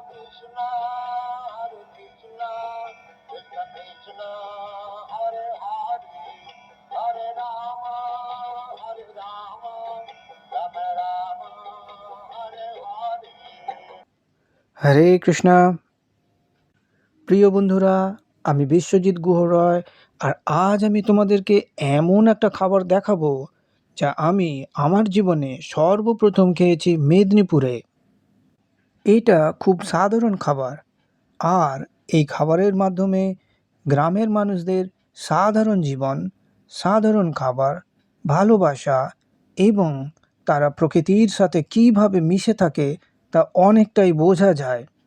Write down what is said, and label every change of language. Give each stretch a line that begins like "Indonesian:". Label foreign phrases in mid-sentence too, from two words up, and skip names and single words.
Bangla: Krishna, Hare Krishna, Krishna Krishna, Hare Hare, Hare Rama, Hare Rama, Rama Rama, Hare Hare. হরে কৃষ্ণা। প্রিয় বন্ধুরা, আমি বিশ্বজিৎ গুহ রয়। আর আজ আমি তোমাদেরকে এমন একটা খাবার দেখাবো যা আমি আমার জীবনে সর্বপ্রথম খেয়েছি মেদিনীপুরে। এটা খুব সাধারণ খাবার, আর এই খাবারের মাধ্যমে গ্রামের মানুষদের সাধারণ জীবন, সাধারণ খাবার, ভালোবাসা এবং তারা প্রকৃতির সাথে কীভাবে মিশে থাকে তা অনেকটাই বোঝা যায়।